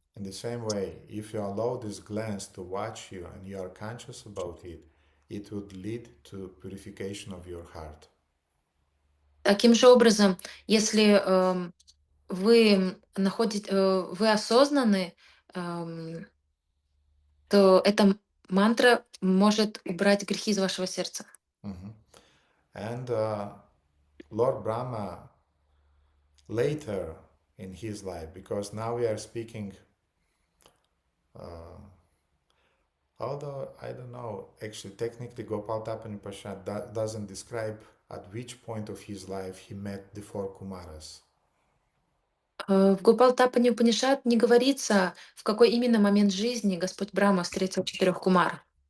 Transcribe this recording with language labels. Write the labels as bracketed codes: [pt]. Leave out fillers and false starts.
[en] In the same way, if you allow this glance to watch you and you are conscious about it, it would lead to purification of your heart. [ru] Таким же образом, если вы осознаны, то эта мантра может убрать грехи из вашего сердца. Mhm. [en] And Lord Brahma later in his life, because now we are speaking Although I don't know, actually, technically, Gopal Tapani doesn't describe at which point of his life he met the four Kumaras. [ru] В Гопал Тапани Упанишад не говорится, в какой именно момент жизни Господь Брахма встретил 4 кумар.